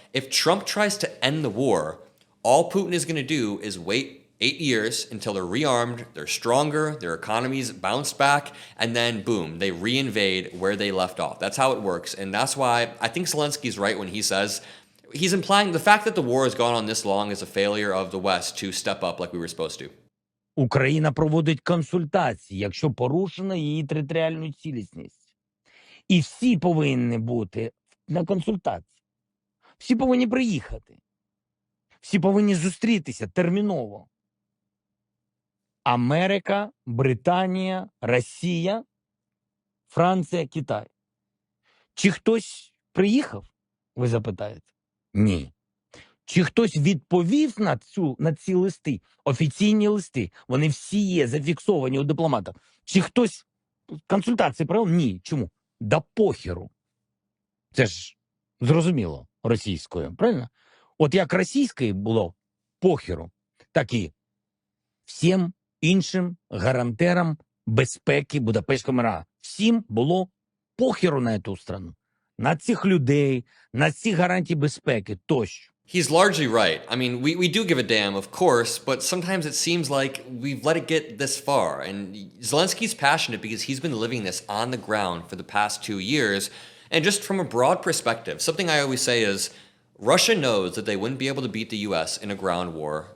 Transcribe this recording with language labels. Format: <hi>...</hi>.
<en>If Trump tries to end the war, all Putin is going to do is wait 8 years until they're rearmed, they're stronger, their economies bounce back, and then boom, they reinvade where they left off. That's how it works, and that's why I think Zelensky's right when he says, he's implying the fact that the war has gone on this long is a failure of the West to step up like we were supposed to.</en> <uk>Україна проводить консультації, якщо порушена її територіальну цілісність. І всі повинні бути на консультації. Всі повинні приїхати. Всі повинні зустрітися терміново. Америка, Британія, Росія, Франція, Китай. Чи хтось приїхав, ви запитаєте? Ні. Чи хтось відповів на ці листи, офіційні листи? Вони всі є зафіксовані у дипломатах. Чи хтось консультації провів? Ні. Чому? Да похеру. Це ж зрозуміло російською, правильно? От як російською було похеру, так і всім іншим гарантерам безпеки Будапештського мира. Всім було похеру на цю страну, на цих людей, на ці гарантії безпеки тощо.</uk> <en>He's largely right. I mean, we do give a damn, of course, but sometimes it seems like we've let it get this far. And Zelensky's passionate because he's been living this on the ground for the past 2 years. And just from a broad perspective, something I always say is, Russia knows that they wouldn't be able to beat the US in a ground war.</en>